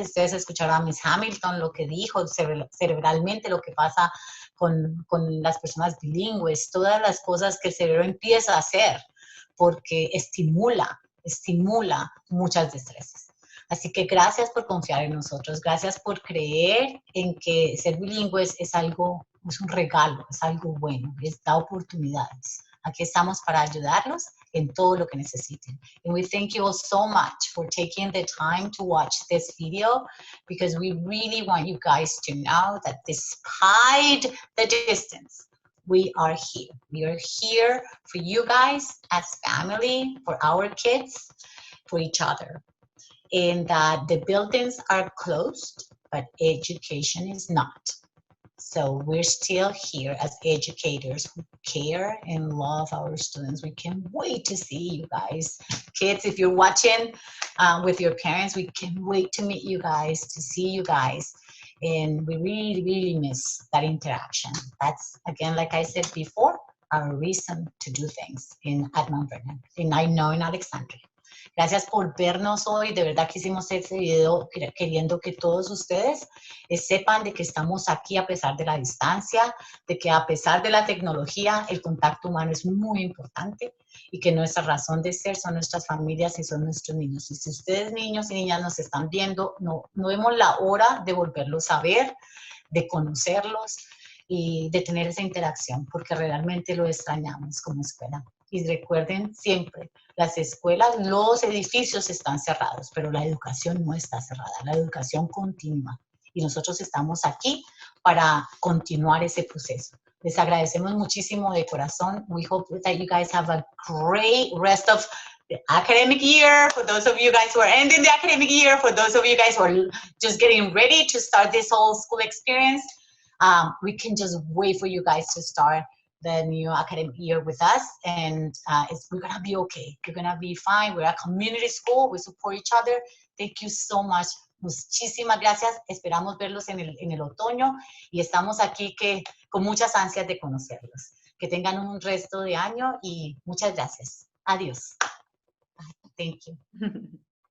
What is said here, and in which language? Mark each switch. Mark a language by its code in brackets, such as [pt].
[es] Ustedes escucharon a Miss Hamilton lo que dijo, cerebralmente lo que pasa con las personas bilingües, todas las cosas que el cerebro empieza a hacer, porque estimula muchas destrezas. Así que gracias por confiar en nosotros, gracias por creer en que ser bilingües es algo, es un regalo, es algo bueno, les da oportunidades. Aquí estamos para ayudarlos en todo lo que necesiten. [en] And we thank you all so much for taking the time to watch this video, because we really want you guys to know that despite the distance, we are here. We are here for you guys as family, for our kids, for each other. And that the buildings are closed, but education is not. So we're still here as educators who care and love our students. We can't wait to see you guys. Kids, if you're watching with your parents, we can't wait to meet you guys, to see you guys. And we really, really miss that interaction. That's, again, like I said before, our reason to do things at Mount Vernon, and I know in Alexandria. [es] Gracias por vernos hoy. De verdad que hicimos este video queriendo que todos ustedes sepan de que estamos aquí a pesar de la distancia, de que a pesar de la tecnología, el contacto humano es muy importante y que nuestra razón de ser son nuestras familias y son nuestros niños. Y si ustedes, niños y niñas, nos están viendo, no vemos la hora de volverlos a ver, de conocerlos y de tener esa interacción, porque realmente lo extrañamos como escuela. Y recuerden siempre, las escuelas, los edificios están cerrados, pero la educación no está cerrada, la educación continúa. Y nosotros estamos aquí para continuar ese proceso. Les agradecemos muchísimo de corazón. [en] We hope that you guys have a great rest of the academic year. For those of you guys who are ending the academic year, for those of you guys who are just getting ready to start this whole school experience, we can just wait for you guys to start the new academic year with us, and we're gonna be okay. You're gonna be fine. We're a community school. We support each other. Thank you so much. [es] Muchísimas gracias. Esperamos verlos en el otoño y estamos aquí con muchas ansias de conocerlos. Que tengan un resto de año y muchas gracias. Adiós. [en] Thank you.